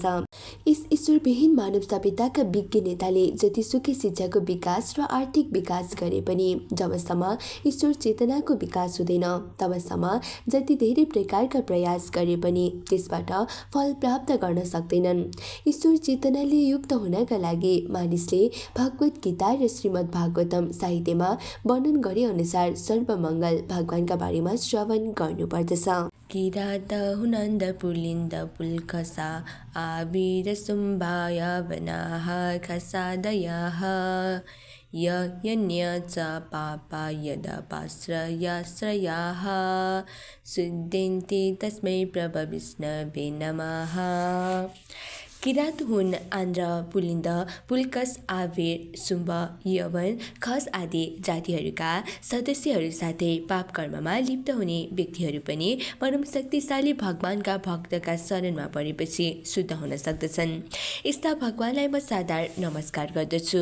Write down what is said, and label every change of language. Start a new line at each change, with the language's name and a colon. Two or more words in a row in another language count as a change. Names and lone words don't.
Nepali: यस ईश्वरविहीन मानव सभ्यताका विज्ञ नेताले जतिसुकै शिक्षाको विकास र आर्थिक विकास गरे पनि जबसम्म ईश्वर चेतनाको विकास हुँदैन तबसम्म जति धेरै प्रकारका प्रयास गरे पनि त्यसबाट फल प्राप्त गर्न सक्दैनन्। ईश्वर चेतनाले युक्त हुनका लागि मानिसले भगवत गीता र श्रीमद् भागवतम साहित्यमा वर्णन गरे अनुसार सर्वमङ्गल भगवानका बारेमा श्रवण गर्नुपर्दछ।
Sanskrit: किरात हुनन्द पुलिन्द पुल्कसा आविर सुम्बाय वनाः खसादयाः यन्य च पापा यदपाश्रयाश्रयाः शुद्धन्ति तस्मै प्रभविष्णवे नमः।
Nepali: किरात हुन् आन्ध्र, पुलिन्द, पुल्कस, आविर, शुम्भ, यवन, खस आदि जातिहरूका सदस्यहरू साथै पाप कर्ममा लिप्त हुने व्यक्तिहरू पनि परम शक्तिशाली भगवानका भक्तका शरणमा परेपछि शुद्ध हुन सक्दछन्। यस्ता भगवानलाई म सादर नमस्कार गर्दछु।